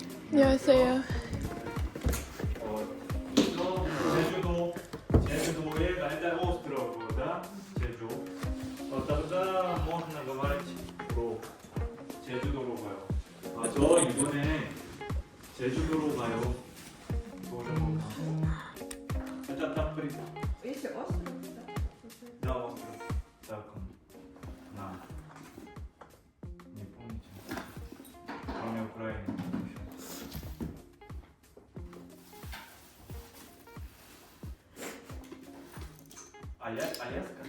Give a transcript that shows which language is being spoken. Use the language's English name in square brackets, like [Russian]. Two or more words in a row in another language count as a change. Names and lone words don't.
[Korean] 안녕하세요. [Russian] 제주도에 это остров, да? 제주. тогда можно говорить про [Korean] 제주도로 가요. 저 이번에 제주도로 가요. [Russian] тоже можно. Это там Если остров, да? да, остров. Так, на. Не помните? Кроме Украины. Аляска?